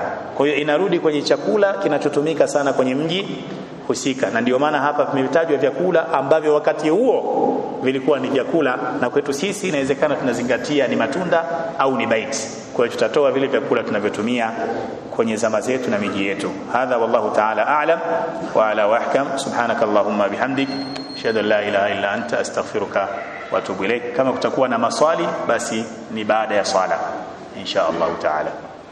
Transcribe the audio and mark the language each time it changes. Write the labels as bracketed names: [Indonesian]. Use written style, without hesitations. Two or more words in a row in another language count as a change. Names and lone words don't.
[Swahili] Kwa hiyo inarudi kwenye chakula kinachotumika sana kwenye mji husika. Na ndio maana hapa vimetajwa vyakula ambavyo wakati huo vilikuwa ni vyakula, na kwetu sisi inawezekana tunazingatia ni matunda au ni bait. Kwa hiyo tutatoa vile vyakula tunavyotumia kwenye zama zetu na miji yetu. [Arabic] هذا والله تعالى أعلم وعلا وأحكم. سبحانك اللهم وبحمدك، أشهد أن لا إله إلا أنت، أستغفرك وأتوب إليك. [Swahili] Kama kutakuwa na maswali basi ni baada ya swala [Arabic] إن شاء الله تعالى.